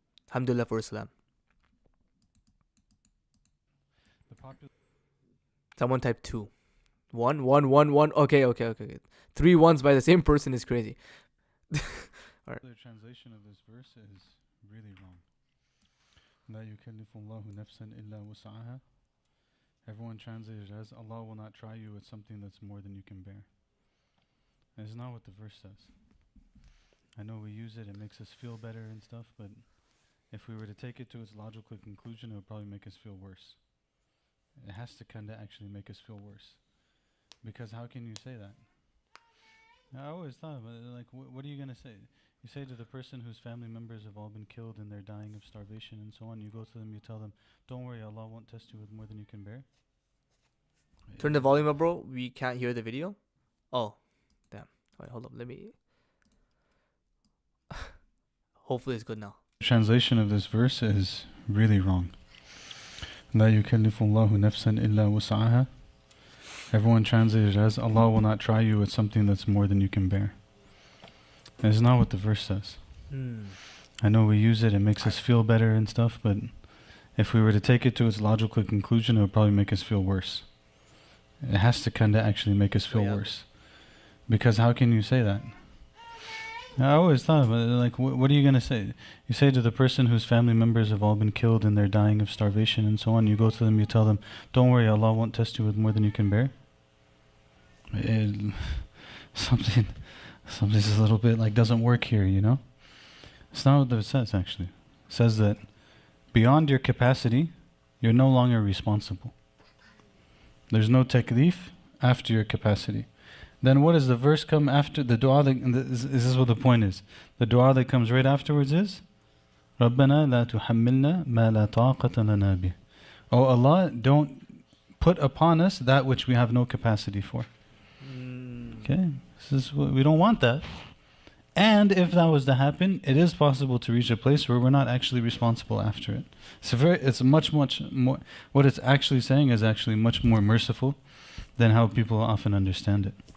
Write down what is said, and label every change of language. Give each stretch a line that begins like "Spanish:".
English: Alhamdulillah for Islam. Someone type 2. 1. Okay. 3 ones by the same person is crazy. Alright. The translation of this verse is really wrong.
Arabic: لا يكلف الله نفسا إلا وسعها.
English: Everyone translated as Allah will not try you with something that's more than you can bear. And it's not what the verse says. I know we use it makes us feel better and stuff, but if we were to take it to its logical conclusion, it would probably make us feel worse. It has to kind of actually make us feel worse. Because how can you say that? I always thought, like, what are you going to say? You say to the person whose family members have all been killed and they're dying of starvation and so on, you go to them, you tell them, don't worry, Allah won't test you with more than you can bear. Turn the volume up, bro. We can't hear the video. Oh, damn. Wait, hold up. Let me... Hopefully it's good now. Translation of this verse is really wrong.
Arabic: لا يكلف الله نفسا إلا وسعها.
English: Everyone translated as Allah will not try you with something that's more than you can bear. And it's not what the verse says. I know we use it makes us feel better and stuff, but if we were to take it to its logical conclusion, it would probably make us feel worse. It has to kind of actually make us feel worse. Because how can you say that? I always thought, like, what are you going to say? You say to the person whose family members have all been killed and they're dying of starvation and so on, you go to them, you tell them, don't worry, Allah won't test you with more than you can bear. Something's a little bit like doesn't work here, you know? It's not what it says, actually. It says that beyond your capacity, you're no longer responsible. There's no taklif after your capacity. Then what does the verse come after? The dua, this is what the point is. The dua that comes right afterwards is
Arabic: رَبَّنَا لَا تُحَمِّلْنَا مَا لَا طَاقَةَ لَنَا بِهِ.
English: Oh Allah, don't put upon us that which we have no capacity for. Okay? This is we don't want that. And if that was to happen, it is possible to reach a place where we're not actually responsible after it. It's much more, what it's actually saying is actually much more merciful than how people often understand it.